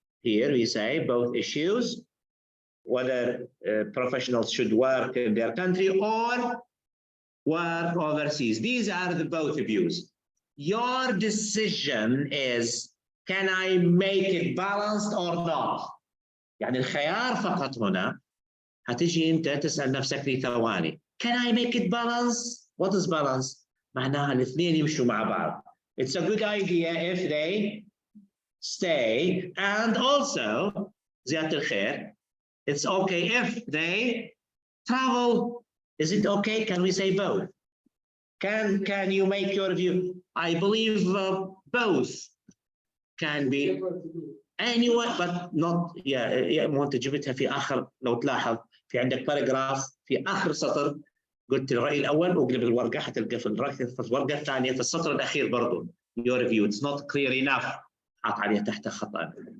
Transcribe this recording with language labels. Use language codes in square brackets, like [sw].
[en] Here we say both issues, whether professionals should work in their country or work overseas. These are the both views. Your decision is, can I make it balanced or not? [ar] يعني الخيار فقط هنا هتجي انت تسأل نفسك لي ثواني. [en] Can I make it balance? What is balance? [ar] معناها الاثنين يمشوا مع بعض. [en] It's a good idea if they stay, and also [ar] زيادة الخير, [en] it's okay if they travel. Is it okay? Can we say both? Can you make your view? I believe both can be anyway, but not [ar] وانت جبتها في اخر. لو تلاحظ في عندك باراجراف في اخر سطر قلت الراي الاول واقلب الورقه حتلقى في الورقه الثانيه في السطر الاخير برضه [en] your view it's not clear enough [ar] حاط عليها تحت خطا.